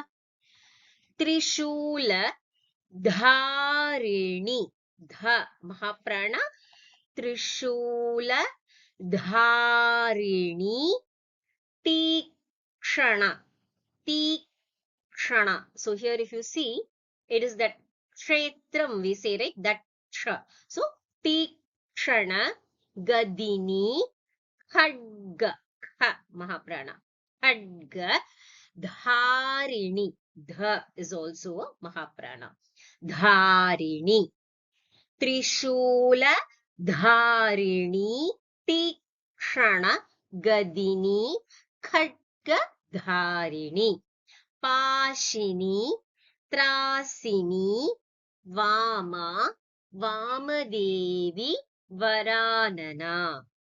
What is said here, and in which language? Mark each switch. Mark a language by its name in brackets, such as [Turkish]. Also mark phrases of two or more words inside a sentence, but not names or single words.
[Sanskrit] Trishula, dharini, dha, mahaprana, Trishula, dharini, tikshana, tikshana. [English] So here if you see, it is that kshetram we say, right? That ksha. [Sanskrit] So tikshana, gadini, khadga, kha, mahaprana, khadga, dharini. [English] Dha is also a mahaprana. Dharini. [Sanskrit] Trishula, dharini, tikshana, gadini, khadga, dharini. Pashini, trasini, vama, vamadevi, varanana.